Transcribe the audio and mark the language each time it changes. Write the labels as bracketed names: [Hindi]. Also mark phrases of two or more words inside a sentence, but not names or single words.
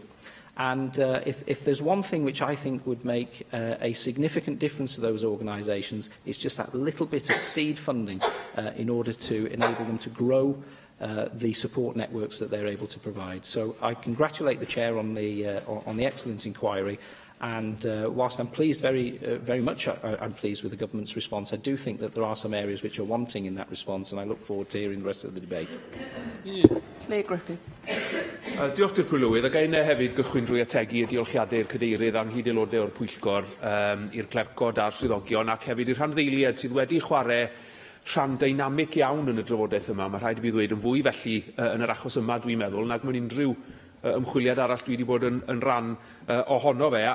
[English] And if there's one thing which I think would make a significant difference to those organisations, it's just that little bit of seed funding in order to enable them to grow the support networks that they're able to provide. So I congratulate the Chair on the excellent inquiry. And whilst I'm pleased, very much I'm pleased with the Government's response, I do think that there are some areas which are wanting in that response, and I look forward to hearing the rest of the debate. Claire Griffith. [Welsh] Diolch i'r Pwylywydd, ac ein hefyd gychwyn drwy ategu y diolchiadau'r cadeirydd anghyd aelodau o'r Pwyllgor i'r clercod a'r swyddogion ac hefyd i'r rhanddeiliad sydd wedi chwarae rhan dynamic iawn yn y drafodaeth yma. Mae rhaid i fi ddweud yn fwy felly yn yr achos yma dwi'n meddwl nag mewn unrhyw ymchwiliad arall dwi wedi bod yn rhan ohono fe.